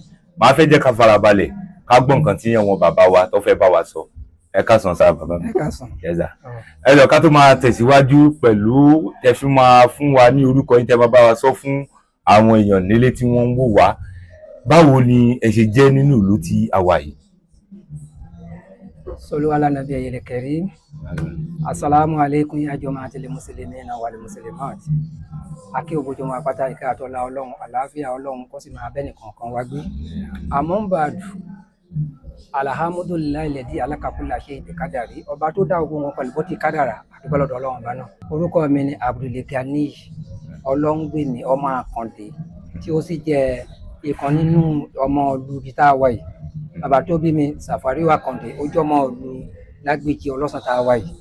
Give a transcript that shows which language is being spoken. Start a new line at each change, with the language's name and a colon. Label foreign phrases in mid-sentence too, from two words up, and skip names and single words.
Yoruba: Màá fẹ́ jẹ́ ká farabalẹ̀ ká gbọ́ nǹkan tí àwọn bàbá wa tó fẹ́ bá wa sọ. Ẹ káàsán sáà bàbá mi. Ẹ káàsán.
English: Yes sir.
Yoruba: Ẹ lọ ká tó máa tẹ̀síwájú pẹ̀lú tẹ fi máa fún wa ní orúkọ yín tẹ máa bá wa sọ fún àwọn èèyàn nílé tí wọ́n ń wò wá. Báwo ni ẹ ṣe jẹ́ nínú ìlú tí a wà yìí?
Arabic: صلوا على النبي الكريم. السلام عليكم يا جماعة المسلمين والمسلمات.
Yoruba: Akí ògbójúmọ́ apáta ìkẹ́ àtọ́lá Ọlọ́run, àlàáfíà Ọlọ́run kó sì máa bẹ́ẹ̀ nìkankan wá gbé.
Arabic: أما بعد, الحمد لله الذي خلق كل شيء بقدر.
Yoruba: Ọba tó dá ogun wọn pẹ̀lú bó ti kádàrá, àdúgbò lọ́dọ̀ Ọlọ́run bá náà. Orúkọ mi ni Abdul Ghani Ọlọ́ngbèmí ọmọ Àkàndé tí ó sì jẹ́ ìkan nínú ọmọ ìlú ibi tá a wà yìí. Bàbá tó bí mi Sàfàríù Àkàndé, ó jẹ́ ọmọ ìlú Lágbèjì Ọlọ́sàn tá a wà yìí.